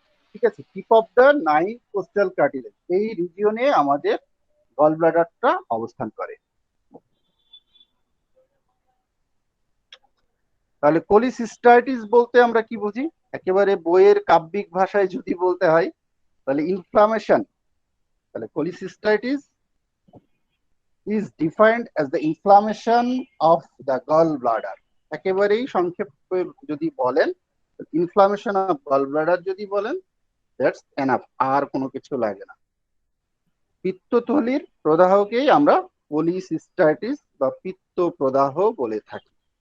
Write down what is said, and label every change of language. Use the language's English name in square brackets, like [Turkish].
[Bangla] ঠিক আছে, tip of the coastal cartilage, এই রিজিয়নে আমাদের গল ব্লাডারটা অবস্থান করে। তাহলে কোলিসিস্টাইটিস বলতে আমরা কি বুঝি? একেবারে বইয়ের কাব্যিক ভাষায় যদি বলতে হয় তাহলে ইনফ্লামেশন। [English] তাহলে cholecystitis is defined as the inflammation of the gallbladder. [Bangla] একেবারেই সংক্ষেপে যদি বলেন, ইনফ্লামেশন অফ গলব্লাডার যদি বলেন, দ্যাটস এনাফ, আর কোনো কিছু লাগে না। পিত্তথলির প্রদাহকেই আমরা কোলিসিস্টাইটিস বা পিত্ত প্রদাহ বলে থাকি।